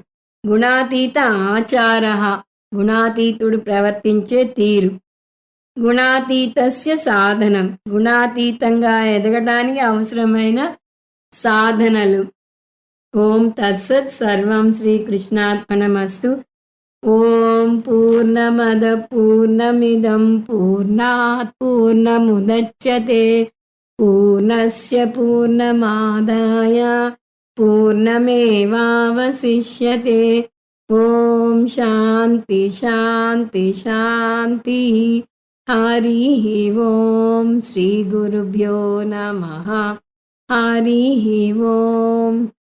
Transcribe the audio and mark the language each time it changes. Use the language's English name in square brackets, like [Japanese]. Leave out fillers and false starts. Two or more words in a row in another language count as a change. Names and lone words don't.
[Sanskrit] గుణాతీత ఆచార, [Telugu] గుణాతీతుడు ప్రవర్తించే తీరు. [Sanskrit] గుణాతీతస్య సాధనం, [Telugu] గుణాతీతంగా ఎదగడానికి అవసరమైన సాధనలు. [Sanskrit] ఓం తత్సత్. సర్వం శ్రీకృష్ణార్పణమస్తు. ఓం పూర్ణమద పూర్ణమిదం పూర్ణాత్ పూర్ణముదచ్యతే పూర్ణస్య పూర్ణమాదాయ పూర్ణమేవావశిష్యతే. ఓం శాంతి శాంతి శాంతి. హరి ఓం. శ్రీ గురుభ్యో నమః. హరి ఓం.